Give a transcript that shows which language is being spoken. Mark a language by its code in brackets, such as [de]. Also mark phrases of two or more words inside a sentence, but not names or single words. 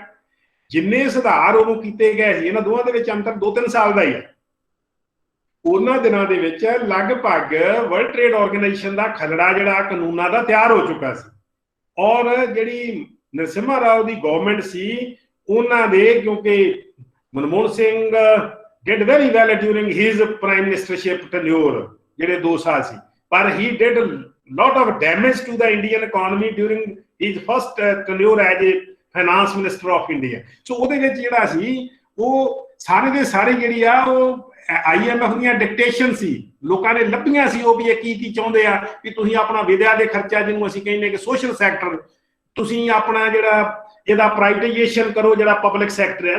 [pa] ਜਿੰਨੇ ਸੁਧਾਰ ਉਦੋਂ ਕੀਤੇ ਗਏ ਸੀ, ਇਹਨਾਂ ਦੋਵਾਂ ਦੇ ਵਿੱਚ ਅੰਤਰ 2-3 ਸਾਲ ਦਾ ਹੀ ਹੈ। ਉਹਨਾਂ ਦਿਨਾਂ ਦੇ ਵਿੱਚ ਲਗਭਗ ਵਰਲਡ ਟ੍ਰੇਡ ਆਰਗੇਨਾਈਜੇਸ਼ਨ ਦਾ ਖਰੜਾ ਜਿਹੜਾ ਕਾਨੂੰਨਾਂ ਦਾ ਤਿਆਰ ਹੋ ਚੁੱਕਾ ਸੀ। ਔਰ ਜਿਹੜੀ ਨਰਸਿਮਹਾ ਰਾਓ ਦੀ ਗਵਰਨਮੈਂਟ ਸੀ, ਉਹਨਾਂ ਦੇ ਕਿਉਂਕਿ ਮਨਮੋਹਨ ਸਿੰਘ [en] did very well during his prime ministership tenure, [pa] ਜਿਹੜੇ 2 ਸਾਲ ਸੀ, ਪਰ [en] he did lot of damage to the Indian economy during his first tenure as a finance minister of India। [pa] ਸੋ ਉਹਦੇ ਵਿੱਚ ਜਿਹੜਾ ਸੀ ਉਹ ਸਾਰੇ ਦੇ ਸਾਰੇ ਜਿਹੜੀ ਆ ਉਹ IMF ਦੀਆਂ ਡਿਕਟੇਸ਼ਨ ਸੀ। ਲੋਕਾਂ ਨੇ ਲੱਭੀਆਂ ਸੀ ਉਹ ਵੀ ਇਹ ਕੀ ਚਾਹੁੰਦੇ ਆ ਵੀ ਤੁਸੀਂ ਆਪਣਾ ਵਿਦਿਆ ਦੇ ਖਰਚਾ, ਜਿਹਨੂੰ ਅਸੀਂ ਕਹਿੰਦੇ ਕਿ [en] social sector, [pa] ਤੁਸੀਂ ਆਪਣਾ ਜਿਹੜਾ ਇਹਦਾ ਪ੍ਰਾਈਵੇਟਾਈਜੇਸ਼ਨ ਕਰੋ, ਜਿਹੜਾ [en] public sector [pa] ਹੈ।